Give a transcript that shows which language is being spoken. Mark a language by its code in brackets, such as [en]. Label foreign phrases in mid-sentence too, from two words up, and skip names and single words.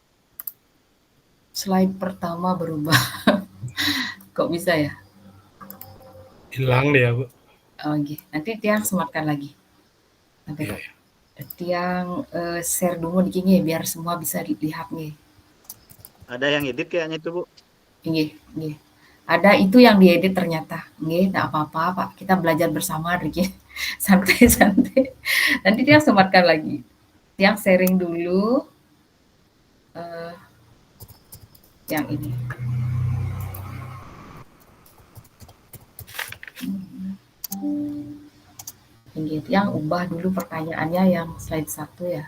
[id] Slide pertama berubah. Kok bisa ya? Hilang dia, Bu. Oh, nanti Tiang sematkan lagi. Nanti Iya, kok. Tiang share dulu di sini biar semua bisa dilihat nih. Ada yang edit kayaknya itu, Bu. Nggih, nggih. Ada itu yang diedit ternyata. Nggih, enggak apa-apa, Pak. Kita belajar bersama, Riki. Santai-santai. Nanti Tiang sematkan lagi. Tiang sharing dulu yang ini. Nggih, Tiang ubah dulu pertanyaannya yang slide 1 ya.